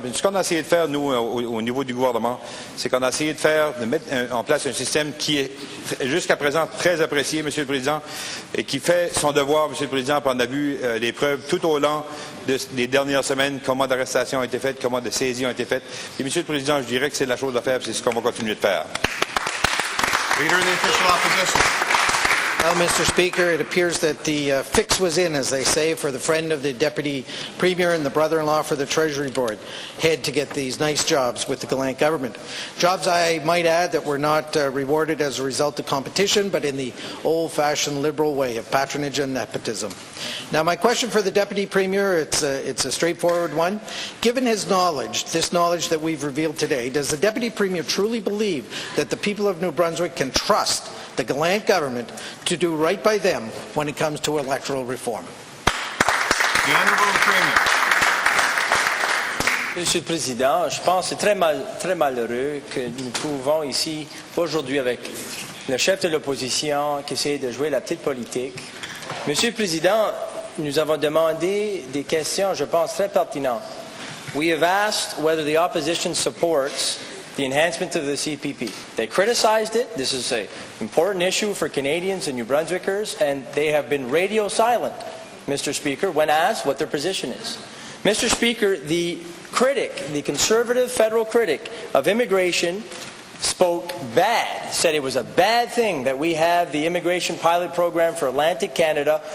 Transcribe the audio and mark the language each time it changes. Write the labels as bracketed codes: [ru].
[fr] Puis ce qu'on a essayé de faire, nous, au niveau du gouvernement, c'est qu'on a essayé de mettre en place un système qui est jusqu'à présent très apprécié, Monsieur le Président, et qui fait son devoir, Monsieur le Président, puis on a vu les preuves tout au long des dernières semaines, comment d'arrestations ont été faites, comment de saisies ont été faites. Et Monsieur le Président, je dirais que c'est la chose à faire, c'est ce qu'on va continuer de faire. [en] Leader of the Official Opposition. Well, Mr. Speaker, it appears that the fix was in, as they say, for the friend of the Deputy Premier and the brother-in-law for the Treasury Board head to get these nice jobs with the Gallant government. Jobs, I might add, that were not rewarded as a result of competition, but in the old-fashioned Liberal way of patronage and nepotism. Now, my question for the Deputy Premier, it's a straightforward one. Given his knowledge, this knowledge that we've revealed today, does the Deputy Premier truly believe that the people of New Brunswick can trust the Gallant government to do right by them when it comes to electoral reform? The Honourable Premier. [fr] Monsieur le Président, je pense que c'est très malheureux que nous trouvons ici aujourd'hui avec le chef de l'opposition qui essaie de jouer la petite politique. Monsieur le Président, nous avons demandé des questions, je pense, très pertinentes. [en] We have asked whether the opposition supports the enhancement of the CPP. They criticized it. This is an important issue for Canadians and New Brunswickers, and they have been radio silent, Mr. Speaker, when asked what their position is. Mr. Speaker, the conservative federal critic of immigration spoke bad, said it was a bad thing that we have the immigration pilot program for Atlantic Canada.